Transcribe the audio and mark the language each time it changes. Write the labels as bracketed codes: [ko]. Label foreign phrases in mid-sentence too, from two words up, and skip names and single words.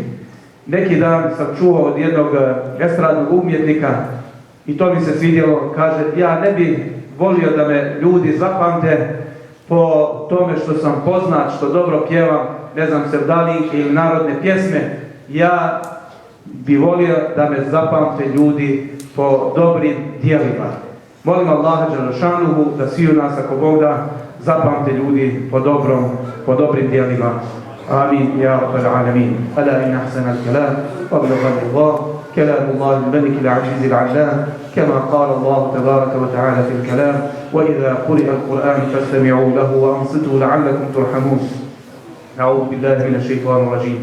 [bs] Neki dan sam čuo od jednog estradnog umjetnika i to mi se svidjelo, kaže, ja ne bih volio da me ljudi zapamte po tome što sam poznat, što dobro pjevam, ne znam, sevdalinke ili narodne pjesme. Ja bi volio da me zapamte ljudi po dobrim dijelima. Molim Allaha dželešanuhu da svi u nas, ako Bog da, zapamte ljudi po dobrim dijelima. [ar] آمين يا رب العالمين. ألا إن أحسن الكلام وأبلغ الرضا كلام الله الملك العزيز العلام، كما قال الله تبارك وتعالى في الكلام: وإذا قرئ القرآن فاستمعوا له وأنصتوا لعلكم ترحمون. أعوذ بالله من الشيطان الرجيم.